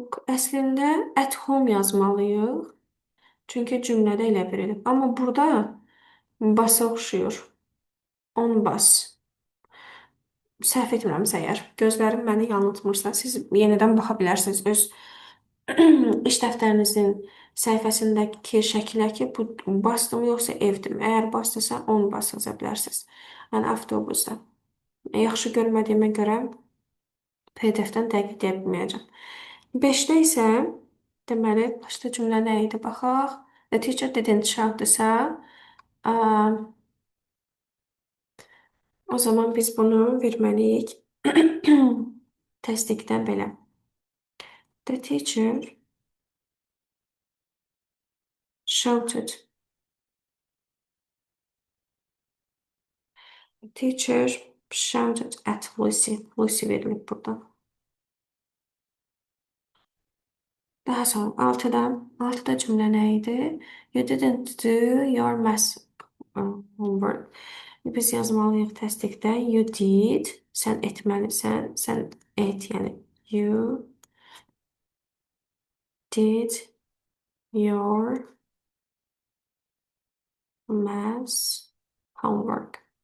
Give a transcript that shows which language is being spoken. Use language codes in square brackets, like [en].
[az] Əslində [en] at home [az] yazmalıyıq. Çünki cümlədə elə verilib. Amma burada basa oxşuyur. On bas. Səhv etmirəmsə əgər, gözlərim məni yanıltmırsa, siz yenidən baxa bilərsiniz öz iş dəftərinizin səhifəsindəki şəkilə ki, bu basdım yoxsa evdim. Əgər basdırsa, 10 bas yaza bilərsiniz. Yəni avtobusda. Yaxşı görmədiyimə görə PDF-dən dəqiq deyə bilməyəcəm. 5-də isə Deməli, başda cümlə nə idi? Baxaq. [en] The teacher didn't shout- [az] dırsa, o zaman biz bunu verməliyik. Təsdiqdən belə. [en] The teacher shouted. The teacher shouted at Lucy. [az] Lucy verilib burada. Daha sonra altıda cümlə nə idi? [en] You didn't do your math homework. [az] Biz yazmalıyıq təsdiqdə. [en] You did. [az] Sən etməlisən. Sən et, yəni [en] you did your math homework.